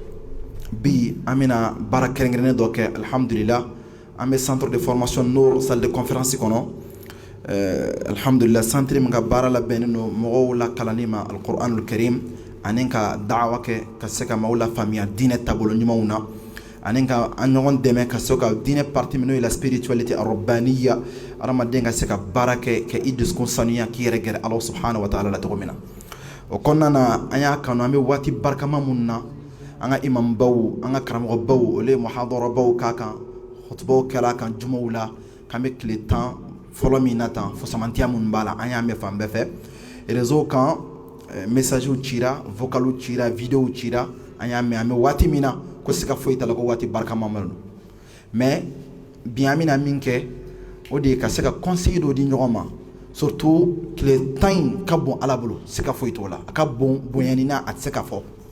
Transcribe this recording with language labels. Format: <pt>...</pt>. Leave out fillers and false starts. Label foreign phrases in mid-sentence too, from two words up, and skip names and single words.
<bm>bi an bɛna baara kɛrɛnkɛrɛnnen dɔ kɛ alhamdulillah an bɛ</bm> <fr>centre de formation Nour salle de conférence</fr> <bm>kɔnɔ alhamdulillah centre min ka baara labɛnnen don mɔgɔw la kalanni ma</bm> <ar>القرآن الكريم</ar> <bm>ani ka da'awa kɛ ka se ka maaw la faamuya diinɛ taabolo ɲumanw na ani ka an ɲɔgɔn dɛmɛ ka se ka diinɛ partie min n'o ye</bm> <fr>la spiritualité</fr> <bm>arabaniya adamaden ka se ka baara kɛ ka i dusukun sanuya k'i yɛrɛ gɛrɛ</bm> <ar>الله سبحانه وتعالى</ar> <bm>la cogo min na o kɔnɔna na an y'a kanu an bɛ waati barikama minnu na an ka imambaw an ka karamɔgɔbaw olu ye muhadarabaw k'a kan hutubaw kɛra a kan jumaw la k'an bɛ tile 10 fɔlɔ min na tan fusamantiya minnu b'a la an y'a mɛn fan bɛɛ fɛ réseau kan messagew cira vocalw cira videow cira an y'a mɛn an bɛ waati min na ko siga foyi t'a la ko waati barikama ma don mais bi an bɛna min kɛ o de ye ka se ka conseil dɔ di ɲɔgɔn ma surtout tile 10 in ka bon ala bolo siga foyi t'o la a ka bon bonyani na a tɛ se ka fɔ</bm>